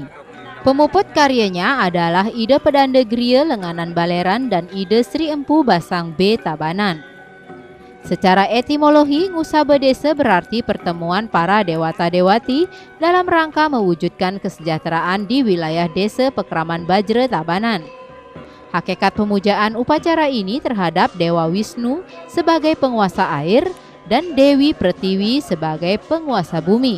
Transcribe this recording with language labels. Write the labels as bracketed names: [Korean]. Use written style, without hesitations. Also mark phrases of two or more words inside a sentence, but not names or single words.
[Indonesian] Pemuput karyanya adalah Ide Pedanda Griya Lenganan Baleran dan Ide Sri Empu Basang B Tabanan. Secara etimologi, Ngusabe Desa berarti pertemuan para dewata-dewati dalam rangka mewujudkan kesejahteraan di wilayah Desa Pekraman Bajra Tabanan. Hakikat pemujaan upacara ini terhadap Dewa Wisnu sebagai penguasa air dan Dewi Pretiwi sebagai penguasa bumi.